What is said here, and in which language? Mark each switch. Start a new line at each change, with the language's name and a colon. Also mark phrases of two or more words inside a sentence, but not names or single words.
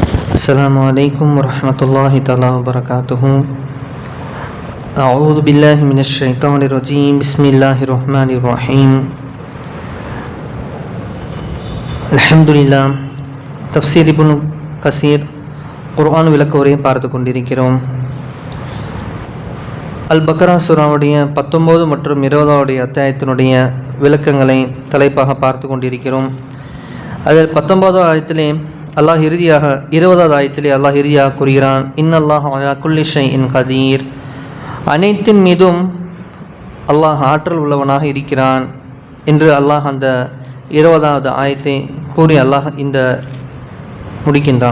Arabic: السلام عليكم ورحمة الله تعالى وبركاته. أعوذ بالله من الشيطان الرجيم. بسم الله الرحمن الرحيم. الحمد لله.
Tamil: தஃப்சீர் இப்னு கசீர் குர்ஆன் விளக்க உரையை பார்த்து கொண்டிருக்கிறோம். அல் பக்ரா சூராவுடைய 19 மற்றும் 20வது அத்தியாயத்தினுடைய விளக்கங்களை தலைப்பாக பார்த்து கொண்டிருக்கிறோம். அதில் 19வது ஆயத்திலே அல்லாஹ் இறுதியாக 20வது ஆயத்திலே அல்லாஹ் இறுதியாக கூறுகிறான்,
Arabic: إن الله على كل شيء قدير,
Tamil: அனைத்தின் மீதும் அல்லாஹ் ஆற்றல் உள்ளவனாக இருக்கிறான் என்று அல்லாஹ் அந்த 20வது ஆயத்தை கூறி அல்லாஹ் இந்த முடிக்கின்றான்.